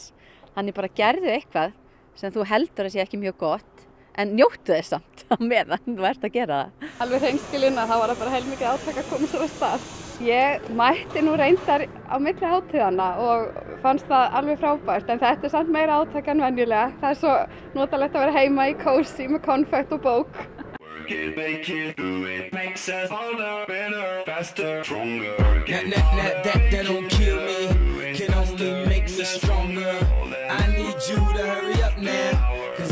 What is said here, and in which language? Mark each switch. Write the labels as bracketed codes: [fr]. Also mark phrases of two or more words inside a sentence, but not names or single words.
[is] Þannig bara gerðu eitthvað sem þú heldur að sé ekki mjög gott, en njóttu þess samt á meðan þú ert að gera það. Alveg hreinskilin að það var bara heilmikið átak að koma sér af stað. Ég mætti nú reyndar á milli hátíðanna og fannst það alveg frábært, en þetta samt meira átak en venjulega. Það svo notalegt að vera heima í kósí með konfekt og bók. [en] Make it, do it, makes us harder, better, faster, stronger. That don't kill me, can only make me stronger. I need you to hurry up now.